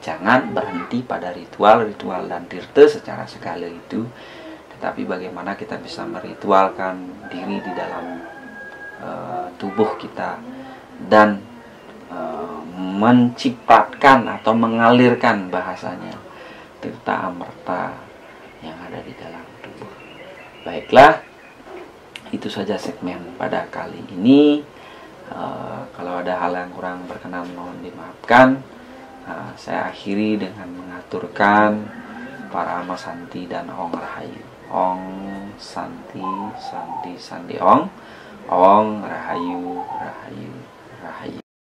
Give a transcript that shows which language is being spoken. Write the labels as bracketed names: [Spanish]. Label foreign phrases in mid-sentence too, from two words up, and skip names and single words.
[Indonesian] Jangan berhenti pada ritual dan tirta secara skala itu, tetapi bagaimana kita bisa meritualkan diri di dalam tubuh kita dan mencipratkan atau mengalirkan bahasanya tirta amarta yang ada di dalam tubuh. Baiklah, itu saja segmen pada kali ini. Kalau ada hal yang kurang berkenan mohon dimaafkan. Saya akhiri dengan mengaturkan [Balinese] para ama santi [Indonesian] dan [Balinese] ong rahayu. Ong santi santi santi ong rahayu rahayu rahayu.